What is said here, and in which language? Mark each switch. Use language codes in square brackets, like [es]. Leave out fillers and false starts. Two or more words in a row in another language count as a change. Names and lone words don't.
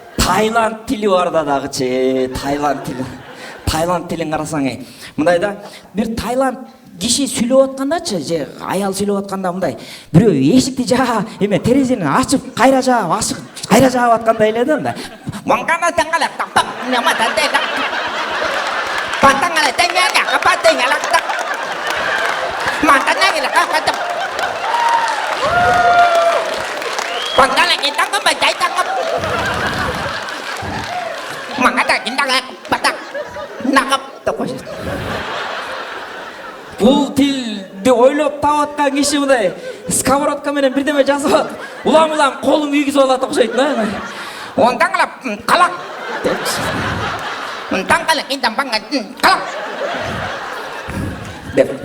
[ky] Таиланд тили бар да дагычы, Таиланд тили. Таиланд тилин карасаң, мындай да бир Таиланд киши сүйлөп аткандачы, же аял сүйлөп атканда мындай бирөө эшикти жаа, эме терезени ачып, кайра жаап, ашык, кайра жаап аткандай эле да мындай. Маңгана таңгала тапап, нема тантайда. Пантаңгала таңгала, капатыңгала. Мантаңгала капатып. Пантаңгала китаңга байтайтаңга. Маңгата киндага патак. Нагап деп коёшат. Бул тилди ойлоп таап аткан киши мындай сковородка менен бирдеме жазып атат. Улам-улам колун үйгүзүп алат окшойт да. Онтаңгала калак деп. Онтаңгала киндамбаңга калак. Деп.